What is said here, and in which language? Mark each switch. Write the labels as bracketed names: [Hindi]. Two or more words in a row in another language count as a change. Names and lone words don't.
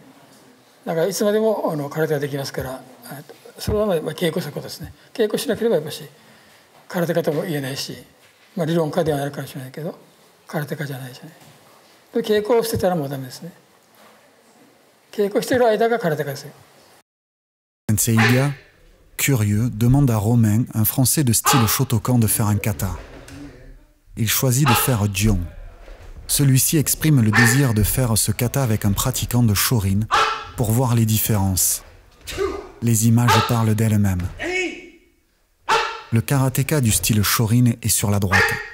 [Japanese] だからいつまでも空手ができますから、それは稽古することですね。稽古しなければやっぱし空手家とも言えないし、理論家ではないかもしれないけど空手家じゃないしね。稽古をしてたらもうダメですね。稽古している間が空手家ですよ。 [French] Sensei Iga, curieux, demande à Romain, un Français de style Shotokan, de faire un kata. Il choisit de faire Jion. Celui-ci exprime le désir de faire ce kata avec un pratiquant de Shorin pour voir les différences. Les images parlent d'elles-mêmes. Le karatéka du style Shorin est sur la droite.